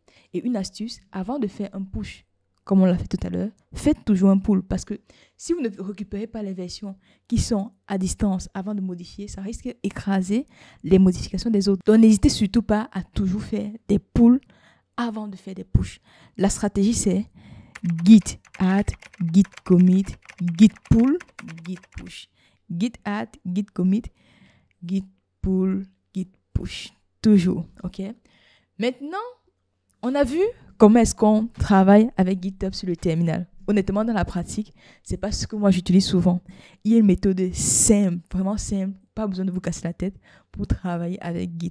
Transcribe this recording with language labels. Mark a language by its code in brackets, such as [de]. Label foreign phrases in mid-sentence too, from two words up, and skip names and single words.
[fr] Et une astuce, avant de faire un push, comme on l'a fait tout à l'heure, faites toujours un pull. Parce que si vous ne récupérez pas les versions qui sont à distance avant de modifier, ça risque d'écraser les modifications des autres. Donc, n'hésitez surtout pas à toujours faire des pulls avant de faire des push. La stratégie, c'est git add, git commit, git pull, git push. Git add, git commit, git pull, git push. Toujours, ok? Maintenant, on a vu comment est-ce qu'on travaille avec GitHub sur le terminal. Honnêtement, dans la pratique, c'est pas ce que moi j'utilise souvent. Il y a une méthode simple, vraiment simple, pas besoin de vous casser la tête pour travailler avec Git.